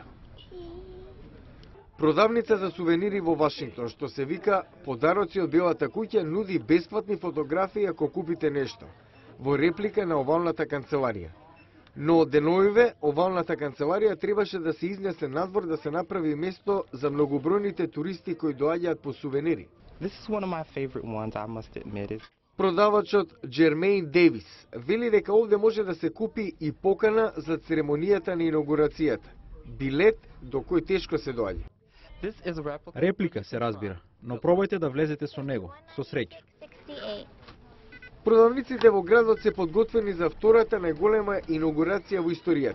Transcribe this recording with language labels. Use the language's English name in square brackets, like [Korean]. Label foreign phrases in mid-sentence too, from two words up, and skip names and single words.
[Macedonian] Продавница за сувенири во Вашингтон, што се вика Подароци од Белата куќа, нуди бесплатни фотографии ако купите нешто, во реплика на овалната канцеларија. Но од деновиве овалната канцеларија требаше да се изнесе надвор да се направи место за многобројните туристи кои доаѓаат по сувенири. [English] This is one of my favorite ones, I must admit. [Macedonian] Продавачот Джермейн Дейвис вели дека овде може да се купи и покана за церемонијата на инаугурацијата, билет до кој тешко се доаѓа. Реплика се разбира, но пробајте да влезете со него, со среќа. Продавниците во градот се подготвени за втората најголема инаугурација во историјата.